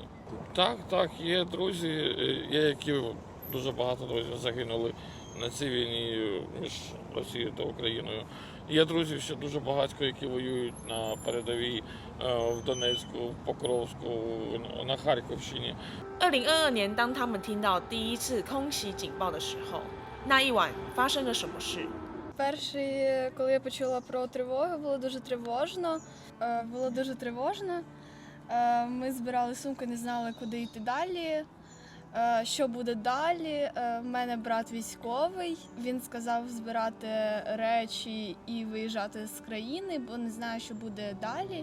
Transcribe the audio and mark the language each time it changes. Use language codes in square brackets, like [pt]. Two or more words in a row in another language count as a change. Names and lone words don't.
[uk] Так, є друзі, які дуже багато друзів загинули на цій війні між Росією та Україною. Є друзі ще дуже багатько, які воюють на передовій в Донецьку, в Покровську, на Харківщині. [zh] 2022 年，当他们听到第一次空袭警报的时候，那一晚发生了什么事？ [uk] Коли я почула про тривогу, було дуже тривожно. Ми збирали сумку, не знали, куди йти далі, що буде далі. В мене брат військовий, він сказав збирати речі і виїжджати з країни, бо не знаю, що буде далі.